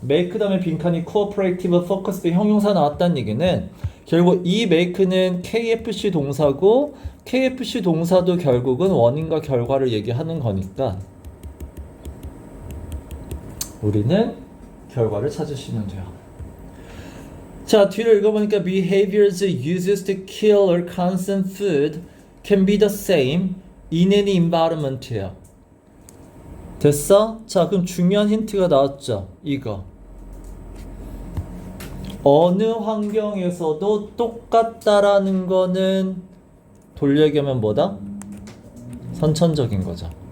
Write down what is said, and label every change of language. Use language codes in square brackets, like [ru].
[ko] make 다음에 빈칸이 cooperative, focused 형용사 나왔다는 얘기는 결국 이 make는 KFC 동사고 KFC 동사도 결국은 원인과 결과를 얘기하는 거니까 우리는 결과를 찾으시면 돼요. 자, 뒤를 읽어보니까 [en] behaviors used to kill or consume food can be the same in any environment예요. [ko] 됐어? 자, 그럼 중요한 힌트가 나왔죠. 이거. 어느 환경에서도 똑같다라는 거는 돌려 얘기하면 뭐다? 선천적인 거죠.